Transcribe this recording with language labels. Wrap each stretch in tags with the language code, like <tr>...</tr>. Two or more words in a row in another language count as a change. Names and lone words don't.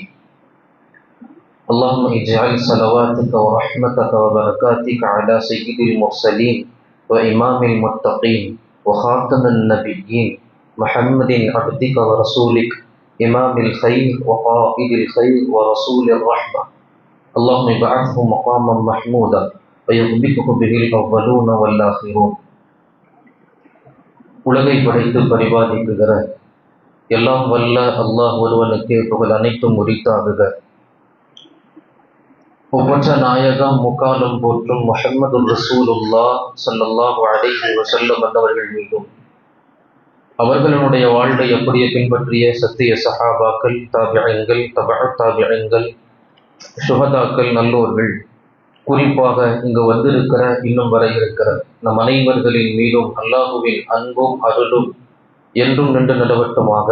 <ar>اللهم اجعل صلواتك ورحمتك وبركاتك على سيد المرسلين وإمام المتقين وخاتم النبيين محمد عبدك ورسولك إمام الخير وقائد الخير ورسول الرحمة. اللهم ابعثه مقاما محمودا ويغبطه به الأولون والآخرون.</ar> <ta>உலகை படைத்து பரிபாலிக்குகிற எல்லாம் வல்ல அல்லாஹ் ஒருவனுக்கே புகழ் அனைத்தும் உரித்தாகுக. ஒவ்வொற்ற நாயகம் முக்காலம் போற்றும் முஹம்மது</ta> <ar>رسول الله صلى الله عليه وسلم</ar> <ta>அவர்கள் மீதும் அவர்களுடைய வாழ்வை அப்படியே பின்பற்றிய சத்திய சஹாபாக்கள், தாபிஈன்கள், தபஅத் தாபிஈன்கள், சுஹதாக்கள், நல்லோர்கள், குறிப்பாக இங்கு வந்திருக்கிற இன்னும் வர இருக்கிற நம் அனைவர்களின் மீதும் அல்லாஹுவின் அன்பும் அருளும் என்றும் நின்று நிலவட்டுமாக.</ta>